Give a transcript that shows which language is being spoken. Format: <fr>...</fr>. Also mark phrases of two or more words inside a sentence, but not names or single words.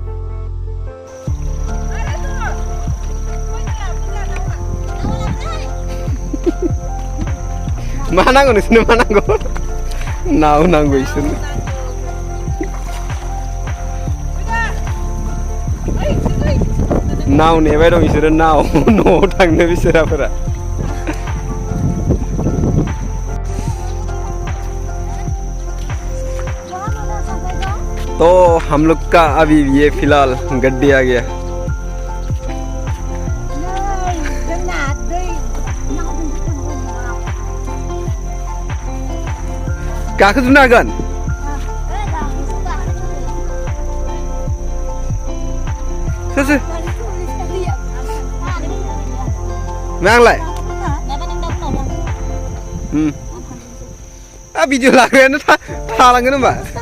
<brx>मा नांगौ नोंसोरनो मा नांगौ नाव नांगौ इसोरनो नाव नेबाय दं बिसोरो नाव न'आव थांनो बिसोराफोरा</brx> <hi>तो हम लोग का अभी ये फिलहाल गड्डी आ गया</hi> <brx>गाखोजोबनो हागोन सोर सोर आंलाय भिडिअ लाग्रायानो थालांगोन होनबा</brx>